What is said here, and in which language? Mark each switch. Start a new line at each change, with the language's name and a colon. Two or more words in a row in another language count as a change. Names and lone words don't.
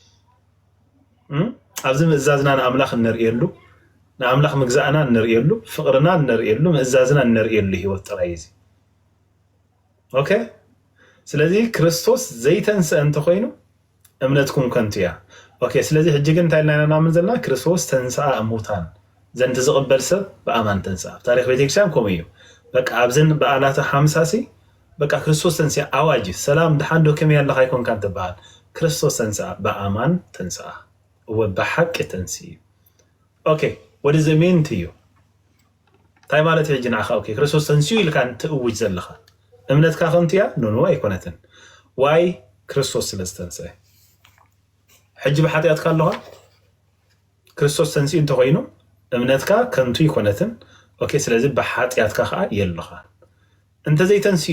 Tigrinya: ኣብዚ ምእዛዝና ንኣምላኽ እንርእየሉ ንኣምላኽ ምግዛእና እንርእየሉ ፍቅርና እንርእየሉ ምእዛዝና እንርእየሉ ህይወት ጥራይ እዚ ኦኬ ስለዚህ ክርስቶስ ዘይተንስእ እንተኮይኑ እምነትኩም ከንቱ እያ ኦኬ ስለዚህ ሕጂ ግን እንታይ ኢልና ናምን ዘለና ክርስቶስ ተንስአ እሙታን ዘንተ ዝቕበል ሰብ በኣማን ተንስአ ታሪክ ቤተክርስቲያን ከምኡ እዩ በቃ ኣብዘን በዓላት 50 በቃ ክርስቶስ ተንስአ ኣዋጅ ሰላም ድሓንዶ ከመይ ኣለኻ ይኮንካ እንትበሃል ክርስቶስ ተንስአ በኣማን ተንስአ ወበሐቅ ተንስኡ ኦኬ
English: what does it mean to you
Tigrinya: እንታይ ማለት ሕጂ ንዓኻ ኦኬ ክርስቶስ ተንስኡ ኢልካ እንትእውጅ ዘለኻ እምነትካ ከምቲያ ኖ ኣይኮነትን ዋይ ክርስቶስ ስለዝተንስአ ሕጂ ብሓጢያትካ ኣለኻ ክርስቶስ ተንስኡ እንተኮይኑ እምነትካ ከንቱ ይኮነትን ኦኬ ስለዚህ ብሓጢያትካ ከዓ የለኻ እንተ ዘይተንስኡ